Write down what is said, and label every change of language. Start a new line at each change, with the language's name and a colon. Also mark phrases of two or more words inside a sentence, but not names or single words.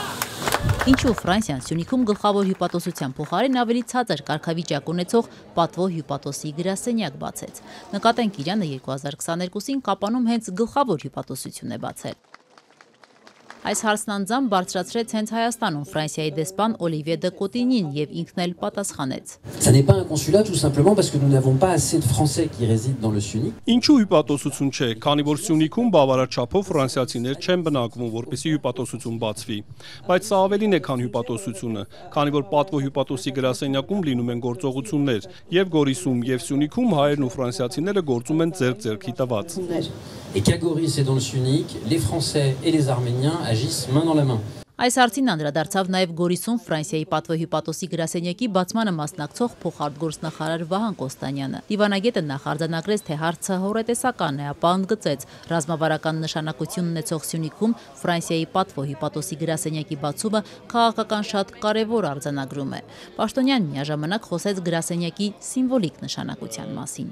Armenian: Ինչու Ֆրանսիան Սյունիքում գլխավոր հյուպատոսության փոխարեն ավելի ցածր կարգավիճակ ունեցող պատվո հյուպատոսի գրասենյակ բացեց։ Նկատենք Իրանը 2022-ին Կապանում հենց գլխավոր հյուպատոսություն է բացել։ Այս հարցն անձամբ բարձրացրեց հենց Հայաստանում Ֆրանսիայի դեսպան Օլիվիե դե Կոտինին եւ ինքն էլ պատասխանեց։
French: Ça n'est pas un consulat tout simplement parce que nous n'avons pas assez de Français qui résident dans le Sunic.
Armenian: Ինչու հյուպատոսություն չէ, քանի որ Սյունիքում բավարար չափով ֆրանսիացիներ չեն բնակվում, որպեսզի հյուպատոսություն բացվի։ Բայց սա ավելին է, քան հյուպատոսությունը, քանի որ պատվո հյուպատոսի գրասենյակում լինում են գործողություններ, եւ Գորիսում եւ Սյունիքում հայերն ու ֆրանսիացիները գործում են ձեռք-ձեռքի տված։
French: Et qu'à Goris et dans le Sunic, les Français et les Arméniens agissent main dans la main.
Armenian: Այս հարցին անդրադարձավ նաև Գորիսում Ֆրանսիայի պատվո հյուպատոսի գրասենյակի բացմանը մասնակցող փոխարտգործնախարար Վահան Կոստանյանը։ Դիվանագետը նախարձանագրեց, թե հարցը հորետեսական է, ապա ընդգծեց, ռազմավարական նշանակություն ունեցող Սյունիքում Ֆրանսիայի պատվո հյուպատոսի գրասենյակի բացումը քաղաքական շատ կարևոր արձանագրում է։ Պաշտոնյանն միաժամանակ խոսեց գրասենյակի սիմվոլիկ նշանակության մասին։